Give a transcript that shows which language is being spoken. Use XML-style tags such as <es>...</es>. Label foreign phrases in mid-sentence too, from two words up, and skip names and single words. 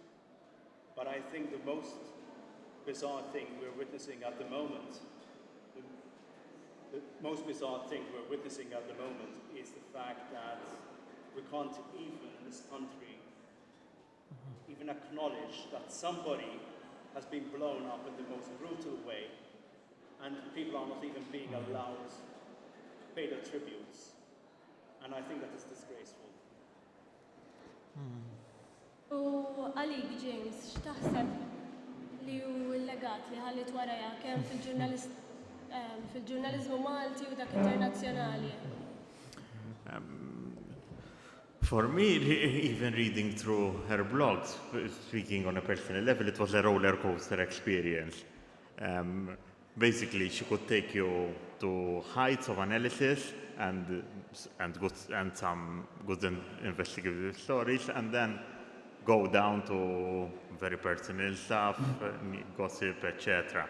<en>But I think the most bizarre thing we're witnessing at the moment, the most bizarre thing we're witnessing at the moment is the fact that we can't even in this country even acknowledge that somebody has been blown up in the most brutal way, and people are not even being allowed to pay their tributes. And I think that is disgraceful.</en> <mt>U għalik, James, x'taħseb li hu l-legat li ħallit warajja kemm fil-ġurnaliżmu Malti u dak internazzjonali?</mt> <en>For me, even reading through her blogs, speaking on a personal level, it was a roller coaster experience. Basically, she could take you to heights of analysis and some good investigative stories, and then go down to very personal stuff, gossip, etc.</en>